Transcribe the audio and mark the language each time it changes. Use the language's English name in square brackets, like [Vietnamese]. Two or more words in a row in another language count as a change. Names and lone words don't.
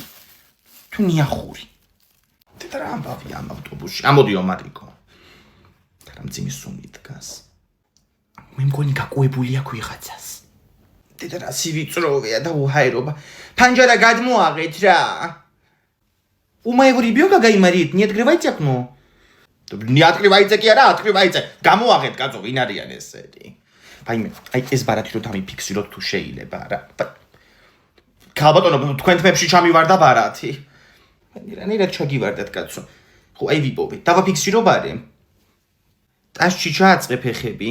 [Georgian] თუ ნიახური. და რა ამბავი ამ ავტობუსში. ამოდიო მარიკო. და რა მძიმე სუნი დგას. მე მგონი გაკუებული აქვს ვიღაცას. და რა სივიწროვეა და უჰაერობა. Панჯარა გადმოაღეთ რა. [Russian] У моего ребёнка гаймарит, не открывайте окно. Не открывайте [Georgian] კი არა, [Russian] открывайте. [Georgian] გამოაღეთ კაცო, ვინ არიან ესეთი? Აი ეს ბარათი რო დამიფიქსიროთ თუ შეიძლება რა. ქალბატონო, თქვენ თმებში ჩამივარდა ბარათი. რანაირად ჩაგივარდათ კაცო. ხო, აი ვიპოვე. დავაფიქსირო ბარე. ტაშში ჩააწყე ფეხები.